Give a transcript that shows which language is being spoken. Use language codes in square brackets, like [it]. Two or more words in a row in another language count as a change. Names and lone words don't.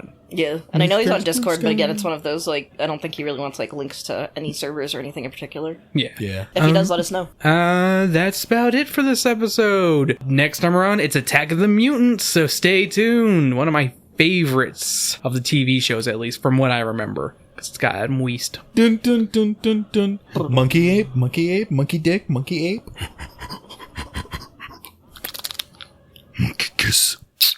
[en] Yeah, and I know he's on Discord, but again, it's one of those, like, I don't think he really wants, like, links to any servers or anything in particular. Yeah. Yeah. If he does, let us know. That's about it for this episode. Next time around, it's Attack of the Mutants, so stay tuned. One of my favorites of the TV shows, at least from what I remember. Because it's got Adam Weist. Dun dun dun dun dun. Monkey ape, monkey ape, monkey dick, monkey ape. Monkey kiss.